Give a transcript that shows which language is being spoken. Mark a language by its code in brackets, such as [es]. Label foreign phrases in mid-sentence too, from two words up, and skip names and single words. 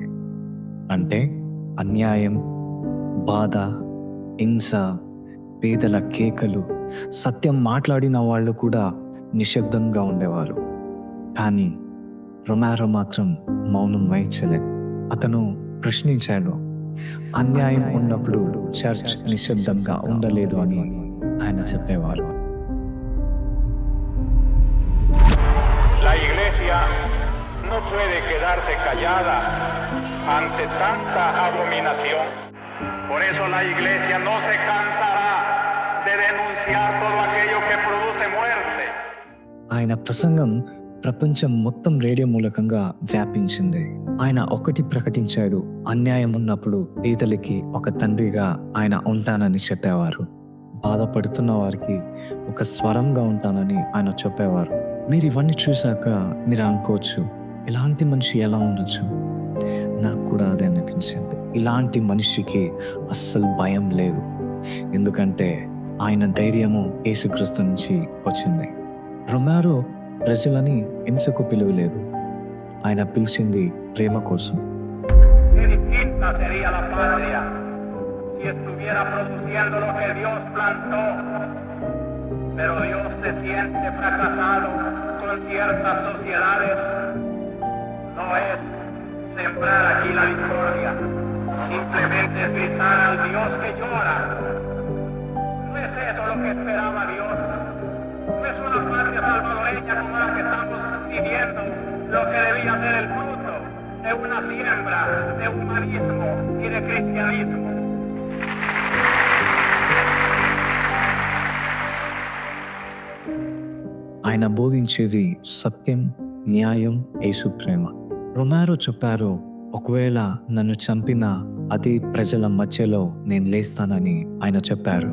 [te] అంటే అన్యాయం, బాధ, హింస, పేదల కేకలు, సత్యం మాట్లాడిన వాళ్ళు కూడా నిశ్శబ్దంగా ఉండేవారు. కానీ రొమారో మాత్రం మౌనం వహించలేదు. అతను ప్రశ్నించాడు. అన్యాయం ఉన్నప్పుడు చర్చ్ నిశ్శబ్దంగా ఉండలేదు అని ఆయన చెప్పేవారు. [es] La iglesia no puede quedarse callada ante tanta abominación. Por eso la iglesia no se cansará de denunciar todo aquello que produce muerte. [te] ఆయన ప్రసంగం ప్రపంచం మొత్తం రేడియో మూలకంగా వ్యాపించింది. ఆయన ఒకటి ప్రకటించాడు. అన్యాయం ఉన్నప్పుడు పేదలకి ఒక తండ్రిగా ఆయన ఉంటానని చెప్పేవారు. బాధపడుతున్న వారికి ఒక స్వరంగా ఉంటానని ఆయన చెప్పేవారు. మీరు ఇవన్నీ చూశాక మీరు అనుకోవచ్చు, ఇలాంటి మనిషి ఎలా ఉండొచ్చు? నాకు కూడా అదే అనిపించింది. ఇలాంటి మనిషికి అస్సలు భయం లేదు. ఎందుకంటే ఆయన ధైర్యము యేసుక్రీస్తు నుంచి వచ్చింది. రొమారో ప్రజలని హింసకు పిలువలేదు. ఆయన పిలిచింది ప్రేమ కోసం. [es] Qué distinta sería la patria si estuviera produciendo lo que Dios plantó. Pero Dios se siente fracasado con ciertas sociedades. No es sembrar aquí la discordia, simplemente es gritar al Dios que llora. No es eso lo que esperaba Dios. No es una patria salvadoreña como la que estamos viviendo, lo que debía ser el fruto de una siembra de humanismo y de cristianismo. [te] ఆయన బోధించేది సత్యం, న్యాయం, యేసు ప్రేమ. రొమారో చెప్పారు, ఒకవేళ నన్ను చంపిన అదే ప్రజల మధ్యలో నేను లేస్తానని ఆయన చెప్పారు.